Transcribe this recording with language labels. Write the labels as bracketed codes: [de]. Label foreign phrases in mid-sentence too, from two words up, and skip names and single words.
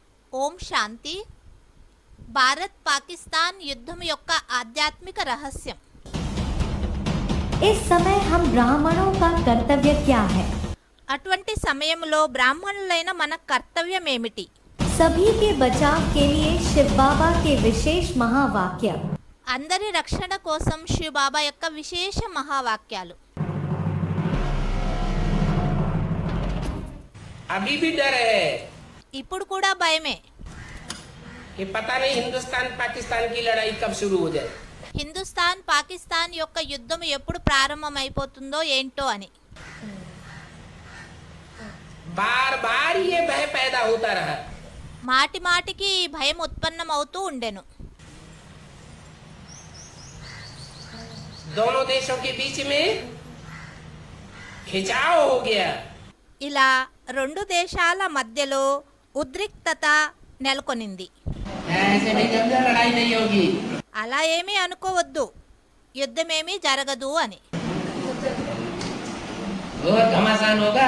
[te] ఓం శాంతి. భారత్ పాకిస్తాన్ యుద్ధం యొక్క ఆధ్యాత్మిక రహస్యం. [hi] इस समय हम ब्राह्मणों का कर्तव्य क्या है? [te] అటువంటి సమయంలో బ్రాహ్మణులైన మన కర్తవ్యం ఏమిటి? [hi] सभी के बचाव के लिए शिव बाबा के विशेष महावाक्य. [te] అందరి రక్షణ కోసం శివ బాబా యొక్క విశేష మహావాక్యాలు. [hi] अभी भी डर है [te] ఇప్పుడు కూడా భయమే. [hi] कि पता नहीं हिंदुस्तान पाकिस्तान की लड़ाई कब शुरू हो जाए. [te] హిందుస్థాన్ పాకిస్తాన్ యొక్క యుద్ధం ఎప్పుడు ప్రారంభమైపోతుందో ఏంటో అని. [hi] बार बार ये भय पैदा होता रहा. [te] మాటి మాటికి ఈ భయం ఉత్పన్నమవుతూ ఉండెను. [hi] दोनों देशों के बीच में खिंचाव हो गया. [te] ఇలా రెండు దేశాల మధ్యలో ఉద్రిక్తత నెలకొనింది. [hi] ऐसे नहीं समझा लड़ाई नहीं होगी. [te] అలా ఏమీ అనుకోవద్దు, యుద్ధమేమీ జరగదు అని. [hi] बहुत घमासान होगा.